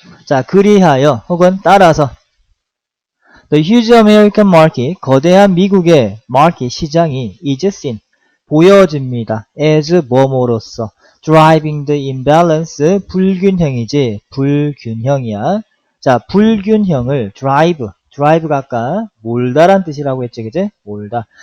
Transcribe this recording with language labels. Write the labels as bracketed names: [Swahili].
[Korean] 자, 그리하여 혹은 따라서 [English] The huge American market, [Korean] 거대한 미국의 마켓 시장이 [English] is seen, [Korean] 보여집니다. [English] as 뭐뭐로서 driving the imbalance, [Korean] 불균형이지, 불균형이야. 자, 불균형을 drive가 아까 몰다란 뜻이라고 했지, 그제? 몰다.